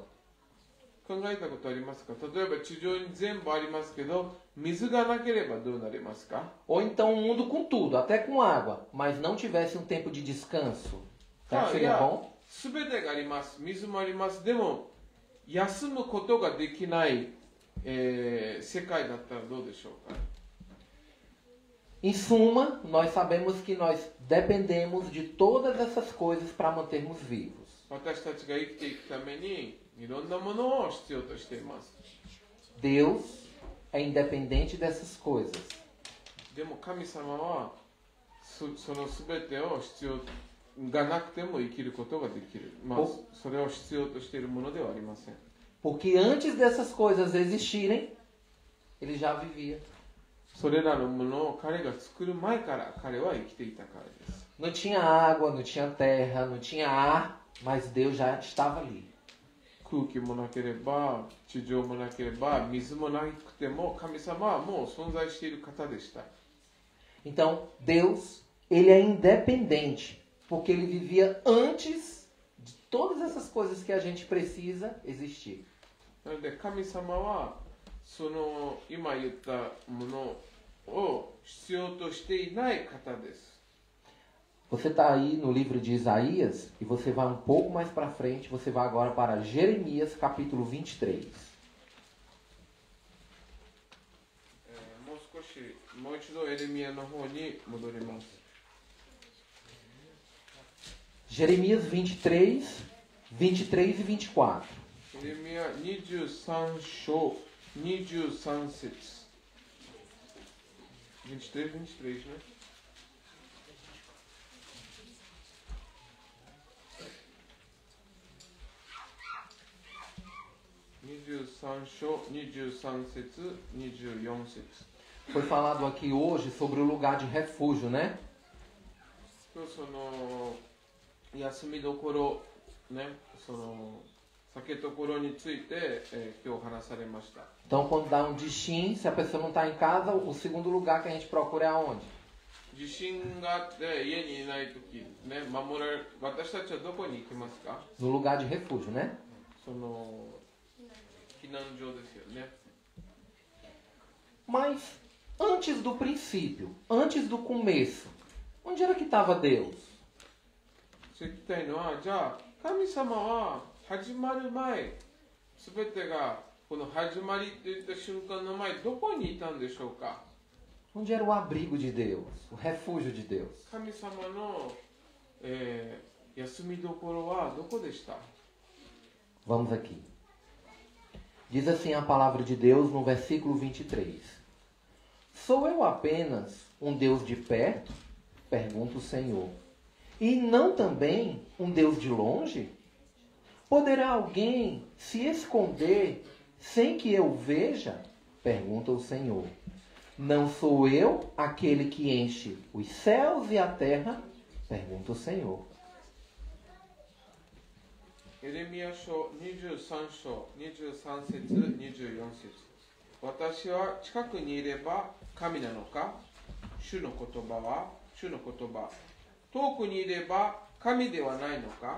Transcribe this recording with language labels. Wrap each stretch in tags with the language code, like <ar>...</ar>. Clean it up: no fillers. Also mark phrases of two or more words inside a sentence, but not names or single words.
<ja>考えたことありますか？例えば地上に全部ありますけど、水がなければどうなりますか？</ja> <pt>Ou então um mundo com tudo, até com água, mas não tivesse um tempo de descanso? Será que seria bom?</pt> <ja>すべてがあります、水もあります。でも休むことができない、世界だったらどうでしょうか？</ja> <pt>Em suma, nós sabemos que nós dependemos de todas essas coisas para mantermos vivos.</pt> <ja>私たちが生きていくためにいろんなものを必要としています。</ja> <pt>Deus é independente dessas coisas.</pt> <ja>でも神様はそのすべてを必要がなくても生きることができる。まあ、それを必要としているものではありません。</ja> <pt>Porque antes dessas coisas existirem, ele já vivia.</pt> <ja>それらのものを彼が作る前から彼は生きていたからです。</ja> <pt>Não tinha água, não tinha terra, não tinha ar, mas Deus já estava ali.</pt> <ja>空気もなければ、地上もなければ、水もなくても、神様はもう存在している方でした。</ja> <pt>Então, Deus, ele é independente, porque ele vivia antes de todas essas coisas que a gente precisa existir.</pt> <ja>なので神様はその今言ったものを必要としていない方です。</ja> <pt>Você está aí no livro de Isaías e você vai um pouco mais para frente, você vai agora para Jeremias capítulo 23.</pt> <ja>もう一度エレミヤの方に戻ります。</ja> <pt>Jeremias 23, 23 e 24.</pt> <ja>エレミヤ23章23節。23、23ね。23章23節24節。</ja> <pt>Foi falado aqui hoje sobre o lugar de refúgio, né?</pt> <ja>その休みどころね、その酒どころについて、今日話されました。</ja> <pt>Então, quando dá um destino, se a pessoa não está em casa, o segundo lugar que a gente procura é aonde?</pt> <ja>地震があって家にいないとき、ね、守られる、私たちはどこに行きますか？</ja> <pt>No lugar de refúgio, né?</pt> <ja>その避難所ですよね。</ja> <pt>Mas antes do princípio, antes do começo, onde era que estava Deus?</pt> <ja>そう聞きたいのは、じゃあ神様は始まる前、すべてがこの始まりといった瞬間の前、どこにいたんでしょうか？</ja> <pt>Onde era o abrigo de Deus, o refúgio de Deus?</pt> <ja>神様の、休みどころはどこでした？</ja> <pt>Vamos aqui. Diz assim a palavra de Deus no versículo 23. Sou eu apenas um Deus de perto? Pergunta o Senhor. E não também um Deus de longe? Poderá alguém se esconder sem que eu veja? Pergunta o Senhor. Não sou eu aquele que enche os céus e a terra? Pergunta o Senhor.</pt> <ja>エレミヤ書23章23節24節。私は近くにいれば神なのか？主の言葉。遠くにいれば神ではないのか？</ja>